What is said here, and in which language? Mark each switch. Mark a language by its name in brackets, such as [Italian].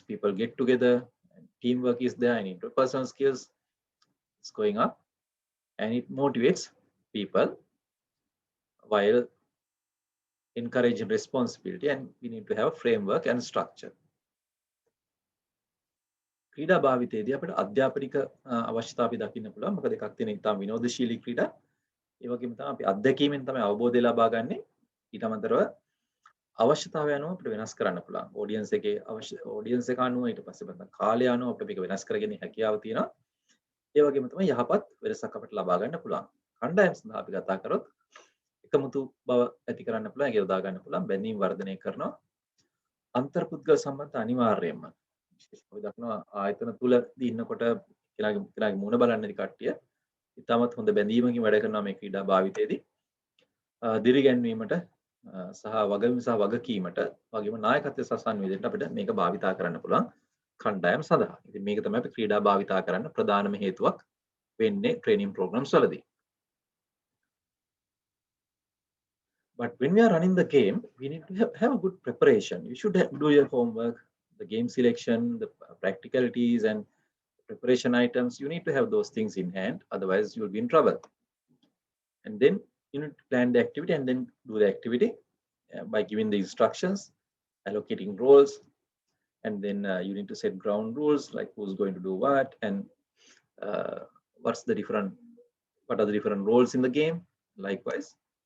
[English] People get together and teamwork is there and interpersonal skills is going up and it motivates people while encouraging responsibility, and we need to have a framework and structure. [Sinhala] ක්‍රීඩා භාවිතයේදී අපිට අධ්‍යාපනික අවශ්‍යතා අපි දකින්න පුළුවන්. මොකද එකක් තියෙන ඉතාම විනෝදශීලී ක්‍රීඩා. ඒ වගේම තමයි අපි අත්දැකීමෙන් තමයි අවබෝධය ලබා ගන්නෙ. ඊට අමතරව අවශ්‍යතාවය අනුව අපිට වෙනස් කරන්න පුළුවන්. ඔඩියන්ස් එකේ ඔඩියන්ස් එක අනුව ඊට පස්සේ මත කාලය අනුව අපිට මේක වෙනස් කරගෙන හැකියාව තියෙනවා. ඒ වගේම තමයි යහපත් වෙනසක් අපිට ලබා ගන්න පුළුවන්. කණ්ඩායම් සඳහා අපි කතා කරොත් එකමුතු බව ඇති කරන්න පුළුවන්, ඒක යොදා ගන්න පුළුවන්, බැඳීම් වර්ධනය කරනවා. අන්තර්පුද්ගල සම්බන්ධ අනිවාර්යයෙන්ම අපි දක්නවා ආයතන තුල ඉන්නකොට කෙනාගේ මුණ බලන්න කට්ටිය ඉතාමත් හොඳ බැඳීමකින් වැඩ කරනවා මේ ක්‍රීඩා භාවිතයේදී. දිරිගැන්වීමට සහ වගවීම සහ වගකීමට වගේම නායකත්වය සහ සංවේදනයට අපිට මේක භාවිතා කරන්න පුළුවන් කණ්ඩායම් සඳහා. ඉතින් මේක තමයි අපි ක්‍රීඩා භාවිතා කරන්න ප්‍රධානම හේතුවක් වෙන්නේ ට්‍රේනින් ප්‍රෝග්‍රෑම්ස් වලදී. [English] But when we are running the game, we need to have a good preparation. You should do your homework, the game selection, the practicalities and preparation items. You need to have those things in hand, otherwise you'll be in trouble. And then you need to plan the activity and then do the activity by giving the instructions, allocating roles, and then you need to set ground rules like who's going to do what and what are the different roles in the game, likewise.